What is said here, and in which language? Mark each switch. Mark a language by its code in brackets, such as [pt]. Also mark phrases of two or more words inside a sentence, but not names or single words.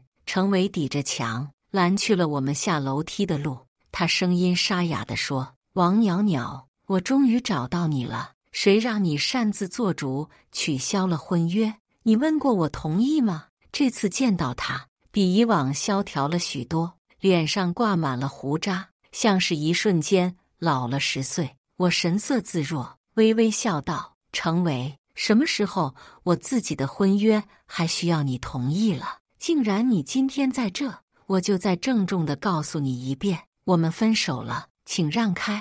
[zh] 程維抵着牆攔去了我們下樓梯的路，他聲音沙啞地說：“ 王裊裊，我終於找到你了。誰讓你擅自做主取消了婚約？你問過我同意嗎？這次見到他，比以往蕭條了許多，臉上掛滿了鬍渣，像是一瞬間老了10歲。我神色自若，微微笑道：程維，什麼時候我自己的婚約還需要你同意了？既然你今天在這，我就再鄭重地告訴你一遍，我們分手了，請讓開。